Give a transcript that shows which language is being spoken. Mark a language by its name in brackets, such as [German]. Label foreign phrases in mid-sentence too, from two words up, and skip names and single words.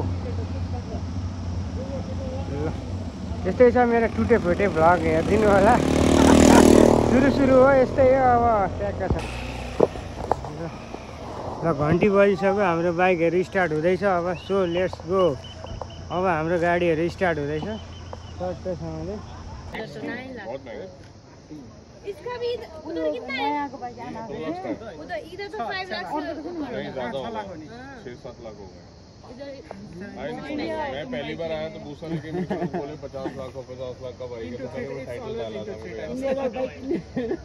[Nepali] ल यस्तै छ मेरो टुटे फुटे भ्लग हेरिदिनु होला। सुरु हो यस्तै हो। अब ट्याक्क छ। ल घन्टी बजिसक्यो। हाम्रो बाइकहरू स्टार्ट हुँदैछ अब। [English] So let's go. [Nepali] अब हाम्रो गाडीहरू स्टार्ट हुँदैछ सट्टसँगले। [Hindi] इसका भी उधर कितना है? उधर इधर तो 5 लाख से नहीं ज्यादा होगा 6-7 लाख हो गए। मैं पहली बार आया तो पूछा कि बोले 50 लाख का 50 लाख का भाई तो मैंने वो टाइटल डाला था मेरे।